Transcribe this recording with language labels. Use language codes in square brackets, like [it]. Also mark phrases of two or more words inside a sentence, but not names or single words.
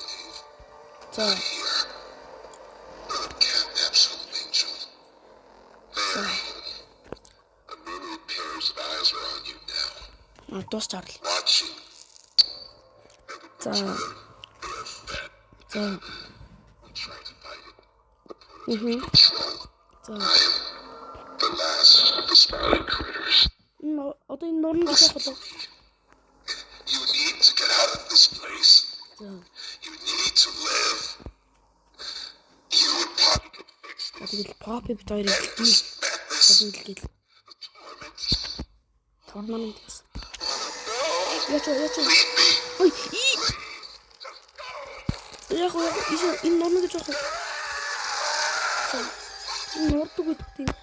[mn] За. Дос чарл. За. За. [en] The last of the spouting critters. [mn] Одоо энэ норн гэж яах вэ? [en] You need to get out of this place. You need to live. You and Poppy could fix this. [mn] Тэгэл Poppy битүүрийг хэлдэг. Торнамент гэсэн. Яч. Ой. Яг энэ норн гэж яах вэ? Нордог гэдэг юм.